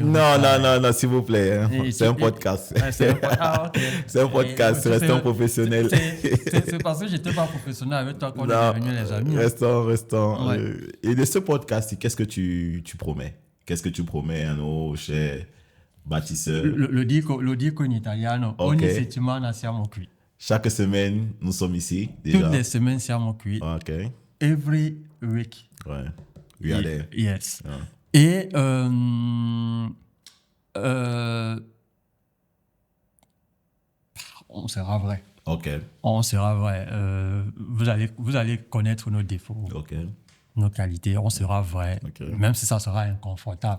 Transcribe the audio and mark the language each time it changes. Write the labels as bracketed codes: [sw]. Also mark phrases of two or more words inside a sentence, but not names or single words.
[fr] Non, s'il vous plaît. Hein. C'est un podcast. C'est ok. C'est un podcast. Restons professionnels. C'est parce que j'étais pas professionnel avec toi qu'on est devenus les amis. Restons. Ouais. Et de ce podcast, qu'est-ce que tu promets? Qu'est-ce que tu promets à nos chers bâtisseurs? [it] Lo dico in italiano. Ok. Ogni settimana siamo qui. [fr] Chaque semaine, nous sommes ici. Déjà. Toutes les semaines [it] siamo qui. [fr] Ok. [en] Every week. Ouais. We are there. Yes. Ah. [fr] Et on sera vrai. Ok. On sera vrai. Vous allez connaître nos défauts, Ok. nos qualités. On sera vrai. Ok. Même si ça sera inconfortable.